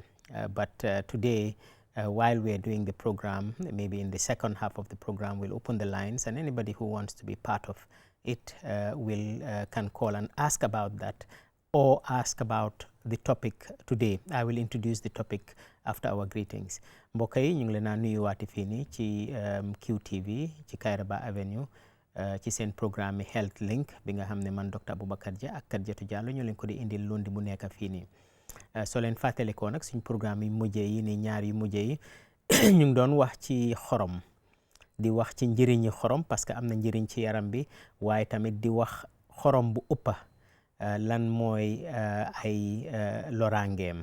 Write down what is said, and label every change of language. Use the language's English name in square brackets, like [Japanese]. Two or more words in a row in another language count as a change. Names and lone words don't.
[English] But today, while we are doing the program, maybe in the second half of the program, we'll open the lines, and anybody who wants to be part of it can call and ask about that or ask about the topic today. I will introduce the topic after our greetings. [Wolof] Mbokk yi ñu ngi leen a nuyuwaati fii nii ci QTV ci Kairaba Avenue ci seen programme Health Link bi nga xam ne man Dr. Abubakar Jah ak Khadijatu Jallow ñu leen ko di indil lundi mu nekk fii nii. Soo leen fàttalikoo nag suñ programme yi mujjee yi nii ñaar yu mujjee yi ñu ngi doon wax ci xorom, di wax ci njëriñi xorom [French] parce que [Wolof] am na njëriñ ci yaram bi, waaye tamit di wax xorom bu ëppa lan mooy ay loraangeem.